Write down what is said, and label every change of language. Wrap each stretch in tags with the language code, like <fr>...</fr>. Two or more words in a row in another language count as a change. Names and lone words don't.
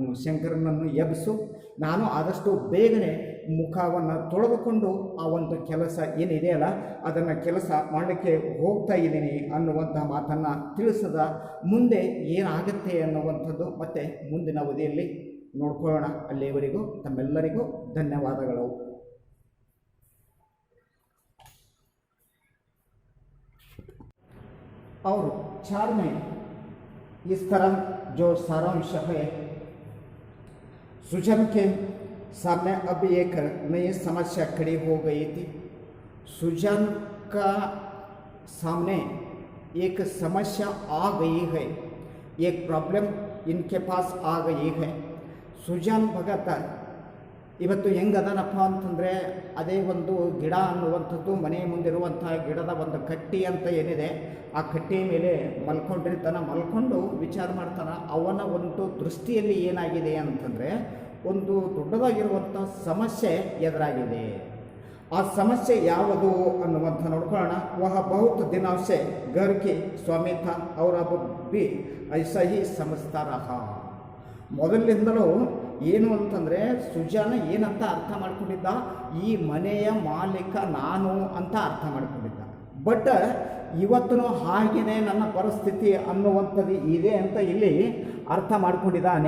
<kn>ಶಂಕರನನ್ನು ಎಬ್ಬಿಸು, ನಾನು ಆದಷ್ಟು ಬೇಗನೆ ಮುಖವನ್ನು ತೊಳೆದುಕೊಂಡು ಆ ಒಂದು ಕೆಲಸ ಏನಿದೆಯಲ್ಲ ಅದನ್ನು ಕೆಲಸ ಮಾಡಲಿಕ್ಕೆ ಹೋಗ್ತಾ ಇದ್ದೀನಿ ಅನ್ನುವಂಥ ಮಾತನ್ನು ತಿಳಿಸದ ಮುಂದೆ ಏನಾಗುತ್ತೆ ಅನ್ನುವಂಥದ್ದು ಮತ್ತು ಮುಂದಿನ ಅವಧಿಯಲ್ಲಿ ನೋಡ್ಕೊಳ್ಳೋಣ. ಅಲ್ಲಿಯವರೆಗೂ ತಮ್ಮೆಲ್ಲರಿಗೂ ಧನ್ಯವಾದಗಳು.</kn> <hi>और 4 में इस तरह जो सारांश है, सुजन के सामने अब एक नई समस्या खड़ी हो गई थी. सुजन का सामने एक समस्या आ गई है, एक प्रॉब्लम इनके पास आ गई है.</hi> <kn>सुजन भगत ಇವತ್ತು ಹೆಂಗದನಪ್ಪ ಅಂತಂದರೆ, ಅದೇ ಒಂದು ಗಿಡ ಅನ್ನುವಂಥದ್ದು ಮನೆ ಮುಂದಿರುವಂಥ ಗಿಡದ ಒಂದು ಕಟ್ಟಿ ಅಂತ ಏನಿದೆ, ಆ ಕಟ್ಟಿಯ ಮೇಲೆ ಮಲ್ಕೊಂಡಿರ್ತಾನೆ. ಮಲ್ಕೊಂಡು ವಿಚಾರ ಮಾಡ್ತಾನೆ. ಅವನ ಒಂದು ದೃಷ್ಟಿಯಲ್ಲಿ ಏನಾಗಿದೆ ಅಂತಂದರೆ, ಒಂದು ದೊಡ್ಡದಾಗಿರುವಂಥ ಸಮಸ್ಯೆ ಎದುರಾಗಿದೆ. ಆ ಸಮಸ್ಯೆ ಯಾವುದು ಅನ್ನುವಂಥ ನೋಡ್ಕೊಳ್ಳೋಣ.</kn> <hi>वह बहुत दिनों से घर की स्वामी था और अब भी ऐसा ही समझता रहा.</hi> <kn>ಮೊದಲಿನಿಂದಲೂ ಏನು ಅಂತಂದರೆ, ಸುಜಾನ ಏನಂತ ಅರ್ಥ ಮಾಡ್ಕೊಂಡಿದ್ದ, ಈ ಮನೆಯ ಮಾಲೀಕ ನಾನು ಅಂತ ಅರ್ಥ ಮಾಡ್ಕೊಂಡಿದ್ದ. ಬಟ್ ಇವತ್ತು ಹಾಗೆಯೇ ನನ್ನ ಪರಿಸ್ಥಿತಿ ಅನ್ನುವಂಥದ್ದು ಇದೆ ಅಂತ ಇಲ್ಲಿ ಅರ್ಥ ಮಾಡ್ಕೊಂಡಿದ್ದಾನೆ.</kn>